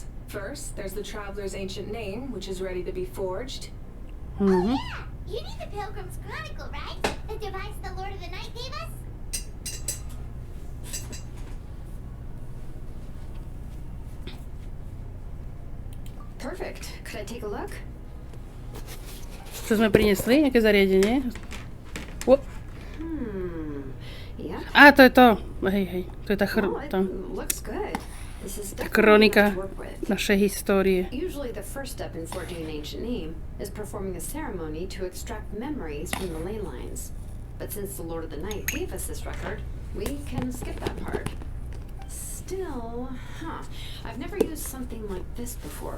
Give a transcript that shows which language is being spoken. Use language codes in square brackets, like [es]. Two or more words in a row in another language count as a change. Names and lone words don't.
[en] First, there's the Traveler's ancient name, which is ready to be forged. Oh yeah! You need the Pilgrim's Chronicle, right? The device the Lord of the Night gave us? Perfect. Could I take a look? [sk] Čo sme priniesli? Nejaké zariadenie? [en] Yeah. [sk] To je to. Hej. To je tá [en] It looks good. This is definitely [sk] kronika [en] enough to work with. [sk] našej histórie. [en] Usually the first step in forging an ancient name is performing a ceremony to extract memories from the ley lines. But since the Lord of the Night gave us this record, we can skip that part. Still, I've never used something like this before.